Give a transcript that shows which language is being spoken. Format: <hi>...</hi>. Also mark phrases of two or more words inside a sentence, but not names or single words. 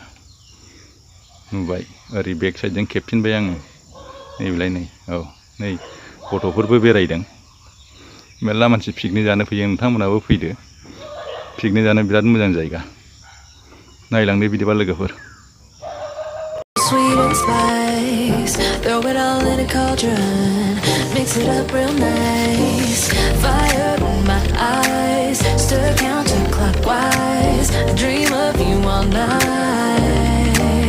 <brx>नुबाय ओरै बेक साइडजों खेबफिनबाय आङो। नैबेलाय नै, औ नै गथ'फोरबो बेरायदों। मेरला मानसि पिकनिक जानो फैयो, नोंथांमोनाबो फैदो। पिकनिक जानो बिराद मोजां जायगा। नायलांदो बिदिबा लोगोफोर।</brx> <en>Sweet and spice, throw it all in a cauldron, mix it up real nice. Fire in my eyes, stir counterclockwise. I dream of you all night.</en>